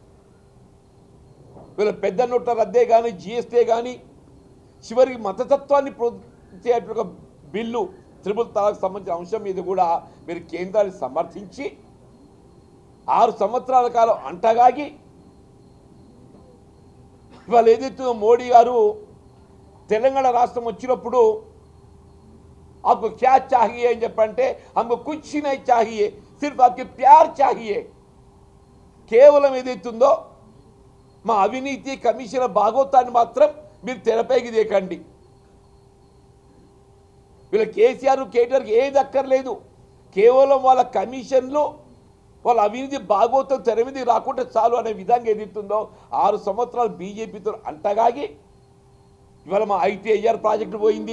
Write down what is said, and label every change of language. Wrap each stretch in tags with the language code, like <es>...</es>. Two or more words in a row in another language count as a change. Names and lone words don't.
<te>వీళ్ళ పెద్ద నోట్ల రద్దే కానీ, జిఎస్టీ కానీ, చివరికి మతతత్వాన్ని ప్రోత్సహించేటువంటి ఒక బిల్లు త్రిపుల్ తలాక్ సంబంధించిన అంశం మీద కూడా మీరు కేంద్రాన్ని సమర్థించి 6 సంవత్సరాల కాలం అంటగాగి ఇవాళ ఏదైతే మోడీ గారు తెలంగాణ రాష్ట్రం వచ్చినప్పుడు</te> <hi>आपको क्या चाहिए</hi> <te>అని చెప్పంటే</te> <hi>हमको कुछ नहीं चाहिए सिर्फ आपके प्यार चाहिए.</hi> <te>కేవలం ఏదైతుందో మా అవినీతి కమిషన్ భాగోతాన్ని మాత్రం మీరు తెరపైకి దేకండి. వీళ్ళ కేసీఆర్ కేటీఆర్కి ఏది అక్కర్లేదు, కేవలం వాళ్ళ కమిషన్లు వాళ్ళ అవినీతి భాగోతం తెర మీద రాకుండా చాలు అనే విధంగా ఏదైతుందో 6 సంవత్సరాలు బీజేపీతో అంటగాగి ఇవాళ మా ఐటీఐఆర్ ప్రాజెక్టు పోయింది.</te>